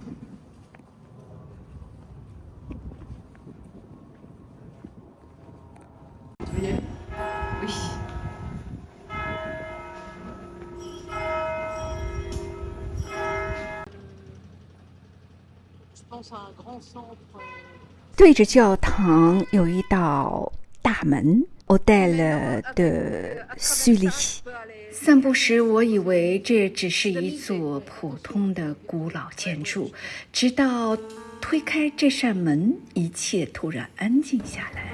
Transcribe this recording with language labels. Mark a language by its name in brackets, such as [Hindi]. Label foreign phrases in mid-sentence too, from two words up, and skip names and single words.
[French] Tu veux y aller? Oui. Je pense à un grand centre. [Chinese] 对着教堂有一道大门 Hôtel de Sully。散步时，我以为这只是一座普通的古老建筑，直到推开这扇门，一切突然安静下来。